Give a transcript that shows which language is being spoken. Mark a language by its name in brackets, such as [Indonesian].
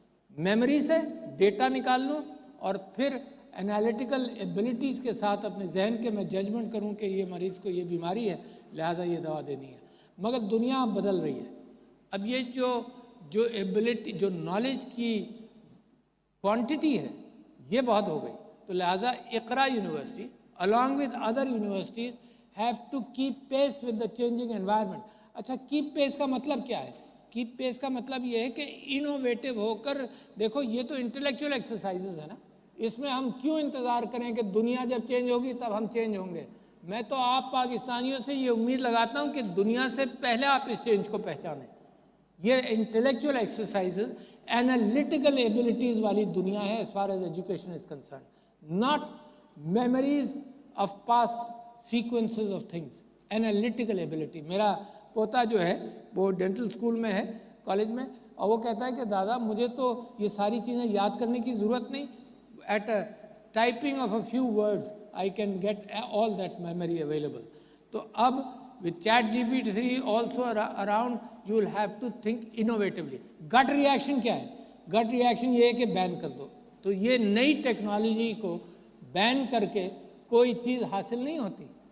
[Urdu] Memory سے data نکال لوں، اور پھر انالیٹیکل ایبلٹیز کے ساتھ اپنے ذہن کے میں ججمنٹ کروں کہ یہ مریض کو یہ بیماری ہے، لہٰذا یہ دوا دینی ہے۔ مگر دنیا اب بدل رہی ہے۔ اب یہ جو جو ایبلٹی، جو نالج کی کوانٹٹی ہے یہ بہت ہو گئی. تو لہٰذا [English] Iqra university along with other universities have to keep pace with the changing environment. [Urdu] اچھا keep pace کا مطلب کیا ہے؟ keep pace کا مطلب یہ ہے کہ انوویٹو ہو کر دیکھو. یہ تو انٹلیکچوئل ایکسرسائزز ہے نا، اس میں ہم کیوں انتظار کریں کہ دنیا جب چینج ہوگی تب ہم چینج ہوں گے؟ میں تو آپ پاکستانیوں سے یہ امید لگاتا ہوں کہ دنیا سے پہلے آپ اس چینج کو پہچانیں. یہ انٹلیکچوئل ایکسرسائزز اینالیٹیکل ایبلٹیز والی دنیا ہے [English] as far as education is concerned, not memories of past sequences of things. Analytical ability. [Urdu] میرا پوتا جو ہے وہ ڈینٹل اسکول میں ہے، کالج میں، اور وہ کہتا ہے کہ دادا مجھے تو یہ ساری چیزیں یاد کرنے کی ضرورت نہیں. [English] At typing of a few words I can get all that memory available. [Urdu] تو اب [English] with ChatGPT also around, you will have to think innovatively. [Urdu] gut reaction کیا ہے؟ gut reaction یہ ہے کہ بین کر دو. تو یہ نئی ٹیکنالوجی کو بین کر کے کوئی چیز حاصل نہیں ہوتی.